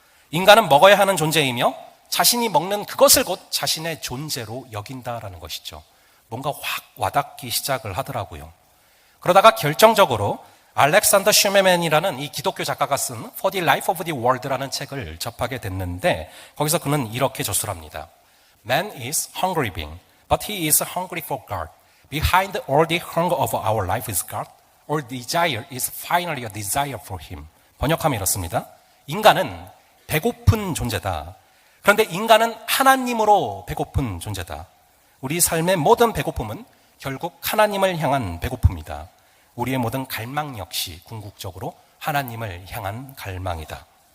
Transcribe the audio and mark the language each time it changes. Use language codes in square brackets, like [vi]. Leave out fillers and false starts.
[ko] 인간은 먹어야 하는 존재이며 자신이 먹는 그것을 곧 자신의 존재로 여긴다라는 것이죠. 뭔가 확 와닿기 시작을 하더라고요. 그러다가 결정적으로 알렉산더 슈메맨이라는 이 기독교 작가가 쓴 For the Life of the World라는 책을 접하게 됐는데 거기서 그는 이렇게 저술합니다. [en] Man is hungry being, but he is hungry for God. Behind all the hunger of our life is God. All desire is finally a desire for Him. [ko] 번역하면 이렇습니다. 인간은 배고픈 존재다. 그런데 인간은 하나님으로 배고픈 존재다. 우리 삶의 모든 배고픔은 결국 하나님을 향한 배고픔이다. 우리의 모든 갈망 역시 궁극적으로 하나님을 향한 갈망이다.